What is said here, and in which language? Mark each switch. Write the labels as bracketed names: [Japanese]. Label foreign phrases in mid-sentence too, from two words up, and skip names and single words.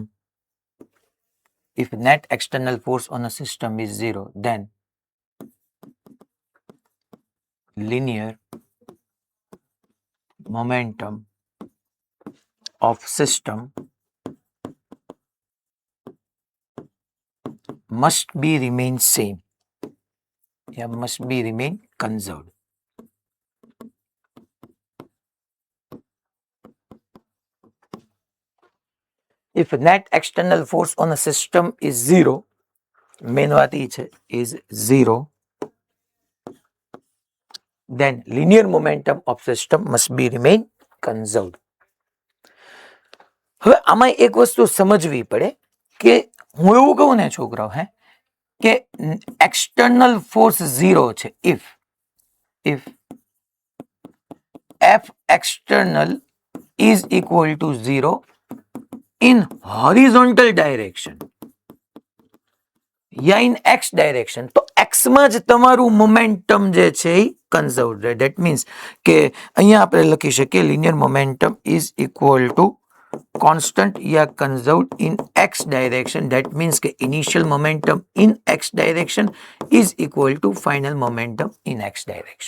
[English] If net external force on a system is 0, then linear momentum of system must be remain same. Must be remain conserved. If net external force on a system is 0, main [Gujarati] વાત એ છે [English] is 0, then linear momentum of system must be remain conserved. [Gujarati] હવે આમાં એક વસ્તુ સમજવી પડે કે હું એવું કહું ને છોકરાઓ, કે [English] external force [Gujarati] 0 છે [English] if F external is equal to 0 in horizontal direction [Gujarati] યા [English] in x direction, [Gujarati] તો x માં જ તમારું મોમેન્ટમ જે છે એ કન્ઝર્વ રહે. [English] that means [Gujarati] કે અહીંયા આપણે લખી શકીએ [English] linear momentum is equal to constant યા conserved in x direction. that means કે initial momentum in x direction is equal to final momentum in x direction.